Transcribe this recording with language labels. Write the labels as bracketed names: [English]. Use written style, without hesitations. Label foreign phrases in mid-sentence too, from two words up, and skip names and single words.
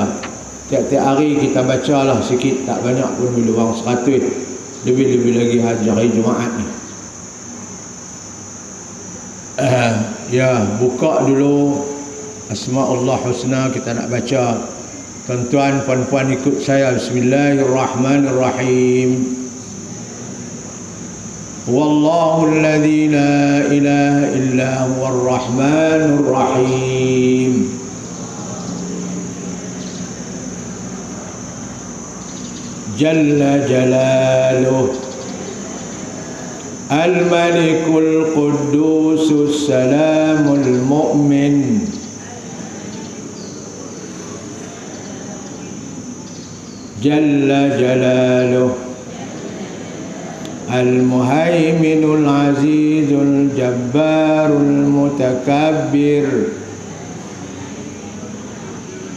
[Malay] Tiap-tiap hari kita bacalah sikit, tak banyak pun, lebih 100, lebih-lebih lagi hari Jumaat ni. Ya, buka dulu Asma'ullah Husna, kita nak baca. Tuan-tuan, puan-puan ikut saya. [Arabic] بسم الله الرحمن الرحيم. والله الذي لا إله إلا هو الرحمن الرحيم. جل جلاله, الملك القدوس السلام المؤمن, جل جلاله، المهيمن العزيز الجبار المتكبر,